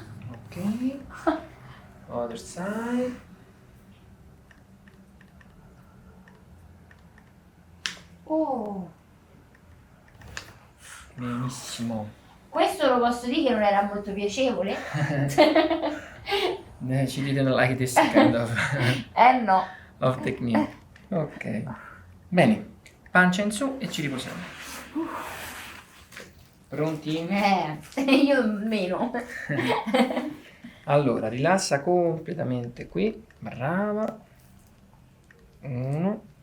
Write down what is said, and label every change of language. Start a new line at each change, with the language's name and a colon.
English: Ok. Other side. Oh.
Italian: Benissimo. Questo lo posso dire che non era molto piacevole?
English: She didn't like this kind of,
Italian: No.
English: of technique. Ok.
Italian: Bene. Pancia in su e ci riposiamo. Pronti? Io meno. Allora, rilassa completamente qui. Brava. 1.